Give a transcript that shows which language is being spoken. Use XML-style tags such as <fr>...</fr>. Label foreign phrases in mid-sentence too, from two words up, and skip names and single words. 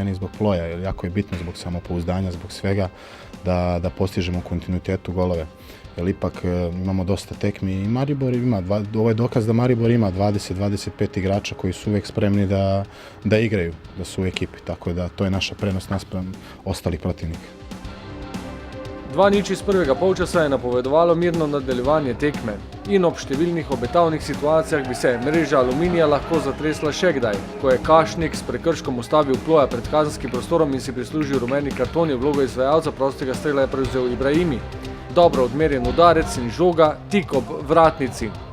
<hr>i zbog Ploja, jer jako je bitno zbog samopouzdanja, zbog svega da postižemo u kontinuitetu golove. Jer ipak imamo dosta tekmi i Maribor ima, ovo je dokaz da Maribor ima 20-25 igrača koji su uvijek spremni da igraju, da su u ekipi, tako da to je naša prednost naspram ostalih protivnika.</hr> <sl>2:0 iz prvega polčasa je napovedovalo mirno nadaljevanje tekme in ob številnih obetavnih situacijah bi se mreža Aluminija lahko zatresla še kdaj. Ko je Kašnik s prekrškom ustavil Ploja pred kazenskim prostorom in si prislužil rumeni karton, je vlogo izvajalca prostega strela je prevzel Ibrahimi. Dobro odmerjen udarec in žoga tik ob vratnici.</sl>